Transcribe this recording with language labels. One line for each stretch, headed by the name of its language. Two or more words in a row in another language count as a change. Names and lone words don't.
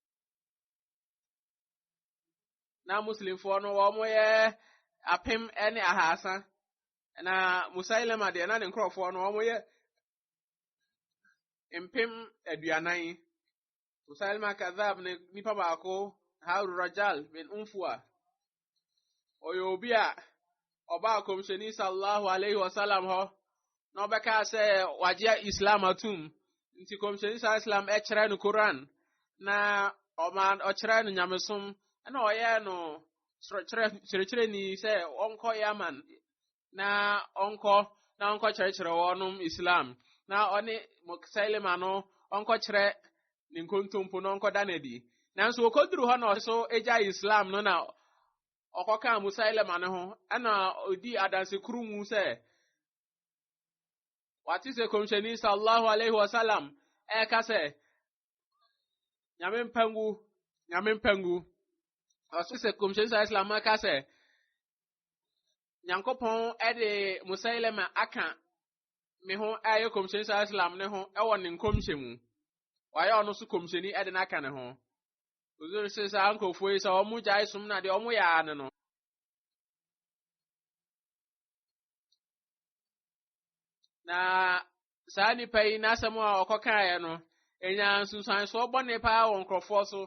Akan: Na muslimfoɔ no wɔn yɛ 1,300 na Musailama deɛ na ne nkurɔfoɔ no wɔn yɛ 40,000. Musailama kadhab ne nipa baako Harun Rajal bin Unfuwa ɔyɛ obi a ɔbaa kɔmhyɛni
Arabic: صلى الله عليه وسلم
Akan: hɔ na ɔbɛka sɛ wagye Islam atum nti kɔmhyɛni sallallahu ɛkyerɛ no Quran na ɔkyerɛ no nyamesom na ɔyɛ no kyerɛkyerɛni sɛ ɔnkɔ Yaman na ɔnkɔ kyerɛkyerɛ wɔnom Islam na ɔne Musailama no ɔnkɔ kyerɛ ne nkontompo na ɔnkɔ danadi. Nanso okoduru hɔ na ɔso egya Islam no na ɔkɔka Musailama no ho ɛna odi adanse kuru mu sɛ wate sɛ kɔmhyɛni
Arabic: صلى الله عليه وسلم
Akan: ɛka sɛ nyame mpangu ɔso sɛ kɔmhyɛni
Arabic: صلى الله عليه وسلم
Akan: ɛka sɛ Nyankopɔn ɛde Musailama aka me ho ɛyɛ kɔmhyɛni
Arabic: صلى الله عليه وسلم
Akan: ne ho ɛwɔ ne nkɔmhyɛ mu wayɛ ɔno so kɔmhyɛni ɛde n'aka ne ho. Ozuru sɛ saa nkɔfoɔ yi sɛ ɔmo gyae som na deɛ ɔmo yɛ ane no. Na saa nipa yi n'asɛm a ɔkɔkaeɛ no enya nsunsuansoɔ bɔne paa wɔ nkurɔfoɔ so.